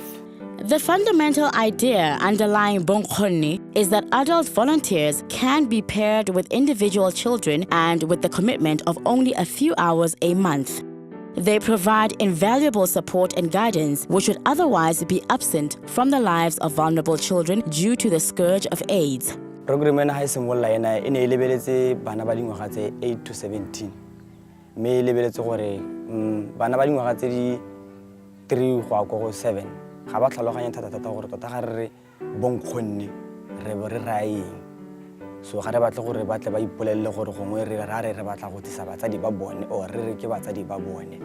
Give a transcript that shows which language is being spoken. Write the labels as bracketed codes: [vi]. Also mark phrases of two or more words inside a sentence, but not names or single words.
[en] The fundamental idea underlying Bongkhonni is that adult volunteers can be paired with individual children and with the commitment of only a few hours a month. They provide invaluable support and guidance which would otherwise be absent from the lives of vulnerable children due to the scourge of AIDS. [tn] Program ena ha simolla ena e ne lebeletse bana ba dingwaga tse 8 to 17. Me lebeletse gore bana ba dingwaga tse di 3 go go 7 ga ba tlhaloganya thata gore tota ga re Bongkhonni re bo re raeng. So ga re batla gore ba tle ba ipolelle gore gongwe re batla go tisa batsadi ba bone o re ke batsadi ba bone.